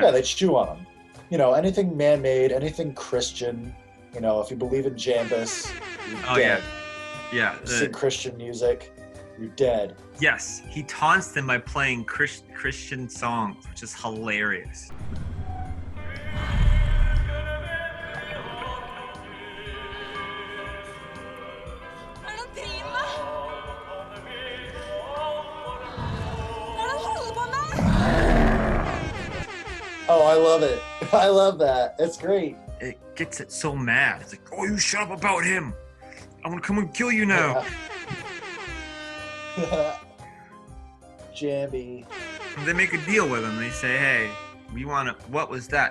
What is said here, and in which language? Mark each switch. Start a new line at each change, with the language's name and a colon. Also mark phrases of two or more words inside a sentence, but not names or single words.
English: Yeah, they chew on them. You know, anything man-made, anything Christian. You know, if you believe in Jambus, you're Oh, dead. Yeah. You sing Christian music, you're dead. Yes, he taunts them by playing Christian songs, which is hilarious.
Norwegian: Hva er det han driver med? Hva er det han holder på med?
English: Oh, I love it. I love that. It's great. It gets it so mad. It's like, oh, you shut up about him. I'm gonna come and kill you now. Jamby. And they make a deal with him. They say, hey, we want to, what was that?